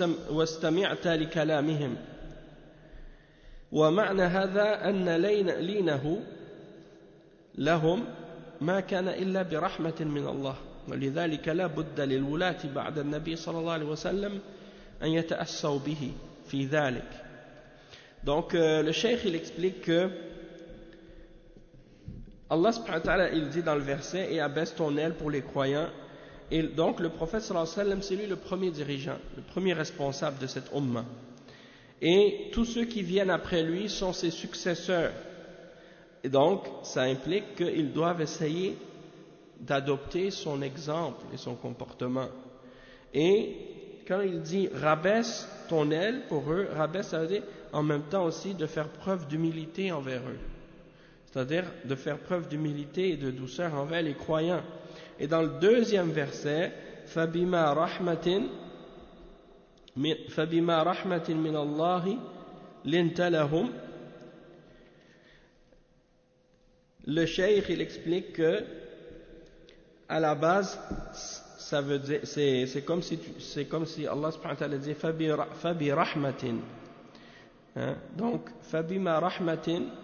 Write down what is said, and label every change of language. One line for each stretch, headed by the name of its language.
Arabic: واستمعت لكلامهم ومعنى هذا أن لينه لهم ما كان إلا برحمة من الله ولذلك لا بد للولاة بعد النبي صلى الله عليه وسلم أن يتأسوا به في ذلك.
French: Donc le cheikh il explique que Allah subhanahu wa ta'ala il dit dans le verset et abaisse ton aile pour les croyants, et donc le prophète sallallahu alayhi wa sallam c'est lui le premier dirigeant, le premier responsable de cette ummah, et tous ceux qui viennent après lui sont ses successeurs, et donc ça implique qu'ils doivent essayer d'adopter son exemple et son comportement. Et quand il dit rabaisse ton aile pour eux, rabaisse ça veut dire en même temps aussi de faire preuve d'humilité envers eux, c'est-à-dire de faire preuve d'humilité et de douceur envers les croyants. Et dans le deuxième verset,
Arabic: فَبِمَا رَحْمَةٍ مِّنَ اللَّهِ لِنْتَ لَهُمْ.
French: Le cheikh il explique que à la base ça veut dire c'est comme si Allah subhanahu wa ta'ala dit
Arabic: fabi rahmatin,
French: donc
Arabic: fabima rahmatin,